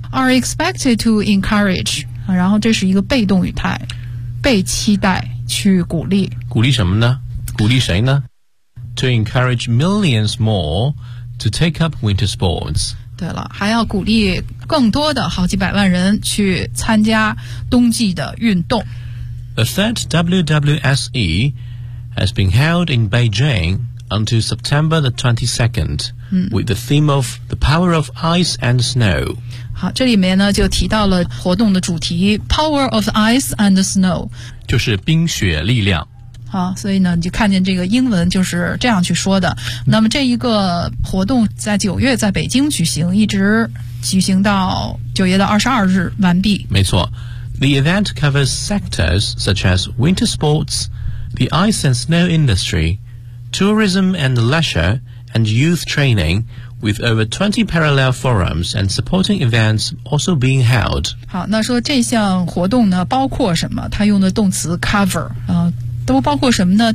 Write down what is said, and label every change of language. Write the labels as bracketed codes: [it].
[en] Are expected to encourage， [zh] 然后这是一个被动语态，被期待去鼓励。鼓励什么呢？鼓励谁呢？ [en] To encourage millions more to take up winter sports. [zh] 对了，还要鼓励更多的好几百万人去参加冬季的运动。 [en] The third WWSE has been held in Beijing until September the 22nd,with the theme of the power of ice and snow. [zh] 好，这里面呢就提到了活动的主题 , [en] power of ice and snow. [zh] 就是冰雪力量。好，所以呢你就看见这个英文就是这样去说的。那么这一个活动在九月在北京举行，一直举行到九月的22日完毕。没错。 [en] The event covers sectors such as winter sports, the ice and snow industry, tourism and leisure, and youth training,with over 20 parallel forums and supporting events also being held. [zh] 好，那说这项活动呢包括什么，它用的动词 cover, 都包括什么呢？